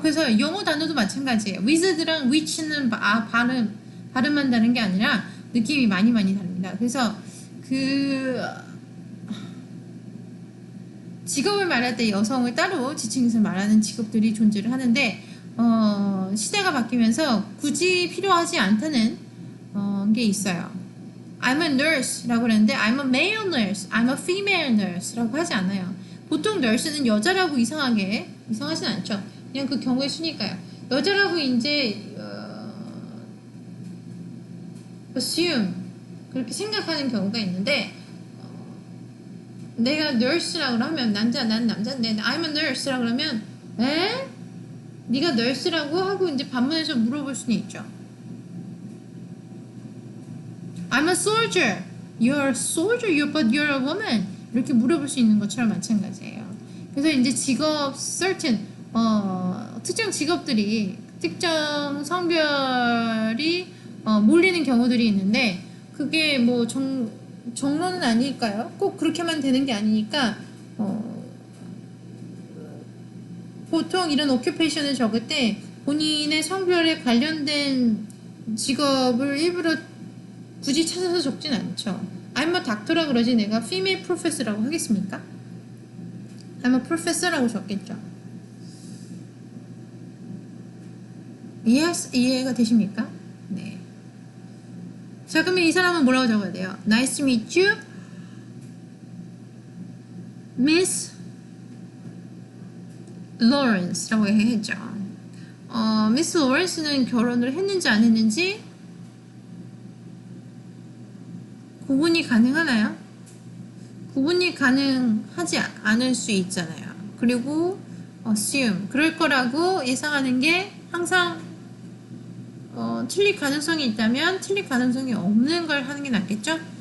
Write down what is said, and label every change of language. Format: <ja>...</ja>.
<ko>그래서 영어 단어도 마찬가지예요. wizard랑 witch는 발음한다는 게 아니라 느낌이 많이 다릅니다. 그래서 그 직업을 말할 때 여성을 따로 지칭해서 말하는 직업들이 존재를 하는데 시대가 바뀌면서 굳이 필요하지 않다는 게 있어요.</ko> <en>I'm a nurse</en> <ko>라고 그러는데</ko> <en>I'm a male nurse, I'm a female nurse</en> <ko>라고 하지 않아요. 보통 nurse는 여자라고 이상하진 않죠. 그냥 그 경우의 수니까요. 여자라고 이제 assume 그렇게 생각하는 경우가 있는데 내가 nurse라고 하면 난 남자인데</ko> <en>I'm a nurse</en> <ko>라고 그러면 네가 nurse라고 하고 이제 반문해서 물어볼 수는 있죠.</ko> <en>I'm a soldier. You're a soldier, but you're a woman.</en> <ko>이렇게 물어볼 수 있는 것처럼 마찬가지예요. 그래서 이제 직업 certain 특정 직업들이 특정 성별이 몰리는 경우들이 있는데 그게 뭐 정론은 아닐까요? 꼭 그렇게만 되는 게 아니니까 보통 이런 오큐페이션을 적을 때 본인의 성별에 관련된 직업을 일부러 굳이 찾아서 적진 않죠.</ko> <en>I'm a doctor</en> <ko>라 그러지 내가</ko> <en>female professor</en> <ko>라고 하겠습니까?</ko> <en>I'm a professor</en> <ko>라고 적겠죠. 이해가 되십니까? 네. 자, 그러면 이 사람은 뭐라고 적어야 돼요?</ko> <en>Nice to meet you, Miss Lawrence</en> <ko>라고 했죠. 미스 로렌스는 결혼을 했는지 안 했는지 구분이 가능하나요? 구분이 가능하지 않을 수 있잖아요. 그리고 assume 그럴 거라고 예상하는 게 항상 틀릴 가능성이 있다면 틀릴 가능성이 없는 걸 하는 게 낫겠죠?</ko>